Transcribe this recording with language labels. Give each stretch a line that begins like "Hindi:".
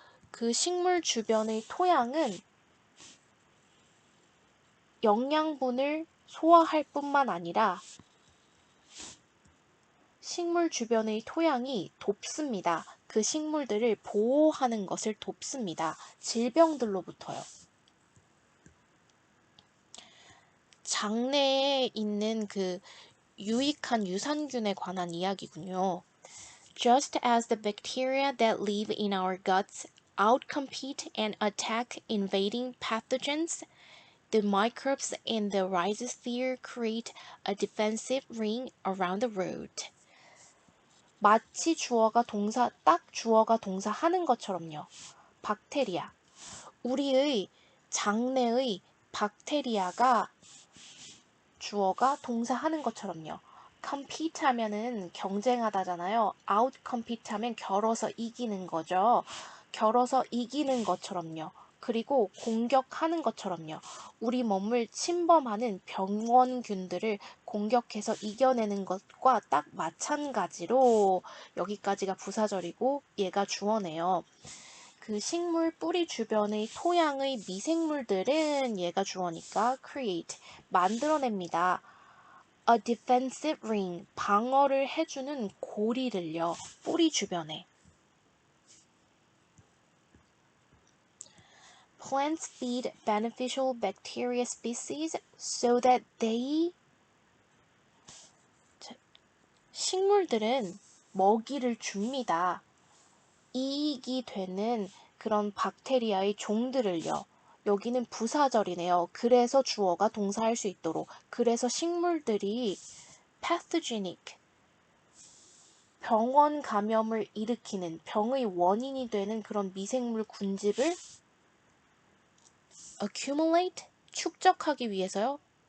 Korean: 그 식물 주변의 토양은 영양분을 소화할 뿐만 아니라 식물 주변의 토양이 돕습니다. 그 식물들을 보호하는 것을 돕습니다. 질병들로부터요. 장내에 있는 그 유익한 유산균에 관한 이야기군요.
English: Just as the bacteria that live in our guts outcompete and attack invading pathogens, The microbes in the rhizosphere create a defensive ring around the root.
Korean: 마치 딱 주어가 동사 하는 것처럼요. 박테리아. 우리의 장내의 박테리아가 주어가 동사 하는 것처럼요. compete 하면은 경쟁하다잖아요. out compete 하면 겨뤄서 이기는 거죠. 겨뤄서 이기는 것처럼요. 그리고 공격하는 것처럼요. 우리 몸을 침범하는 병원균들을 공격해서 이겨내는 것과 딱 마찬가지로 여기까지가 부사절이고 얘가 주어네요. 그 식물 뿌리 주변의 토양의 미생물들은 얘가 주어니까 create, 만들어냅니다.
English: A defensive ring,
Korean: 방어를 해주는 고리를요, 뿌리 주변에.
English: Plants feed beneficial bacteria species so that they
Korean: 식물들은 먹이를 줍니다. 이익이 되는 그런 박테리아의 종들을요. 여기는 부사절이네요. 그래서 주어가 동사할 수 있도록. 그래서 식물들이 pathogenic, 병원 감염을 일으키는 병의 원인이 되는 그런 미생물 군집을 accumulate, 축적하기 위해서요?